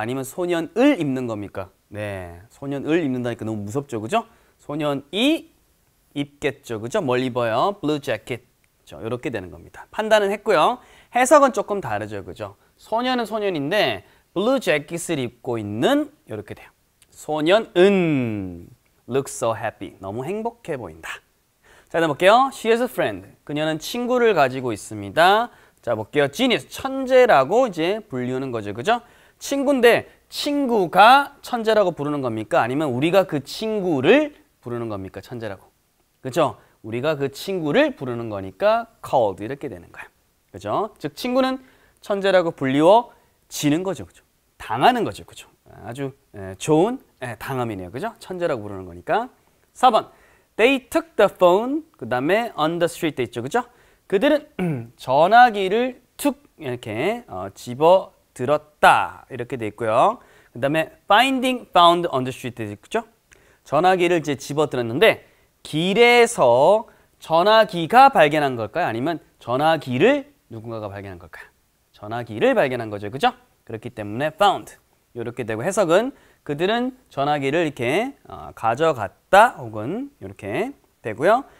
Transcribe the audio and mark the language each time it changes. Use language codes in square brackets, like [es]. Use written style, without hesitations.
[ko] 아니면 소년을 입는 겁니까? 네, 소년을 입는다니까 너무 무섭죠, 그죠? 소년이 입겠죠, 그죠? 뭘 입어요? [en] blue jacket. [ko] 이렇게 되는 겁니다. 판단은 했고요. 해석은 조금 다르죠, 그죠? 소년은 소년인데 blue jacket을 입고 있는 이렇게 돼요. 소년은 [en] looks so happy. [ko] 너무 행복해 보인다. 자, 다음 볼게요. [en] She has a friend. [ko] 그녀는 친구를 가지고 있습니다. 자, 볼게요. genius, 천재라고 이제 불리우는 거죠, 그죠? 친구인데 친구가 천재라고 부르는 겁니까? 아니면 우리가 그 친구를 부르는 겁니까? 천재라고. 그죠? 우리가 그 친구를 부르는 거니까 called 이렇게 되는 거예요. 그죠? 즉 친구는 천재라고 불리워지는 거죠, 그죠? 당하는 거죠, 그죠? 아주 좋은 당함이네요, 그죠? 천재라고 부르는 거니까. [en] 4번, they took the phone. [ko] 그 다음에 [en] on the street [ko] 돼 있죠, 그죠? 그들은 전화기를 툭 이렇게 집어 들었다 이렇게 돼 있고요. 그 다음에 [en] finding found on the street [ko] 돼 있죠? 전화기를 이제 집어 들었는데 길에서 전화기가 발견한 걸까요? 아니면 전화기를 누군가가 발견한 걸까요? 전화기를 발견한 거죠, 그죠? 그렇기 때문에 found 이렇게 되고, 해석은 그들은 전화기를 이렇게 가져갔다 혹은 이렇게 되고요.